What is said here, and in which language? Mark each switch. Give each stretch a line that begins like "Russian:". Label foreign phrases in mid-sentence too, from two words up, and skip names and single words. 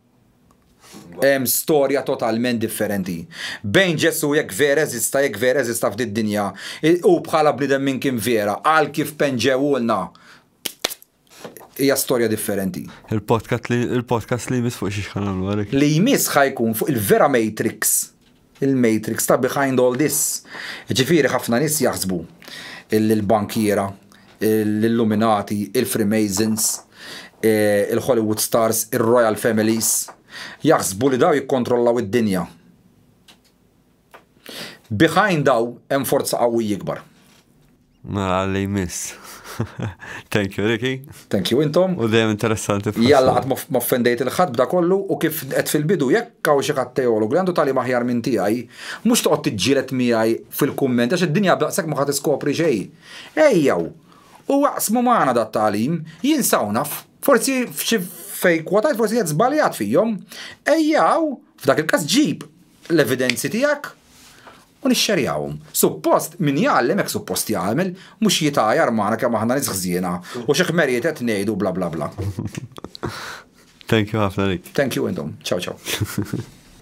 Maltese: Hemm storja totalment differenti. Bejn Ġesu jekk vera eżista f'din dinja u bħala bniedem minn kien vera għal kif penġewulna. Hija storja differenti. Il-podcast li jmiss fuq xi ħanamlu għalek. Li jmiss ħajkun fuq il-vera Matrix. Il-Matrix ta'
English: behind all this.
Maltese: Ġifieri ħafna nies jaħsbu il-bankiera l-Illuminati, il-Freemasons, il-Hollywood Stars, il-Royal Families, jaħsbu li daw jikkontrollaw id-dinja. Behind daw hemm forza qawwi jikbar. Mela li miss.
English: Thank you,
Maltese: Ricky.
English: Thank you intom.
Maltese: U dejjem interessanti. Jalla qatt ma offendejt il-ħadd b'da kollu u kif qed fil-bidu jekk hawn xi ħadd teologu li għandu tali aħjar minn tiegħi, mhux toqgħod tiġġieled miegħi fil-kumment għax id-dinja b'daqshekk ma ħadd iskopri xejn. Ejjew, u waqsmu magħna dat-tagħlim, jinsaw naf, forsi f'xi fejn kwotajt forsi qed żbaljat fihom. Ejjew, f'dak il-każ ġib l-evidenzi tiegħek u nixxerjawhom. Suppost min jgħallem hekk suppost jagħmel, mhux jitajar magħna kemm aħna nisħżiena u xi ħmerijiet qed ngħidu bla bla bla.
English: Thank you ħafna Rick. Thank you intom.
Italian: Ciao ciao.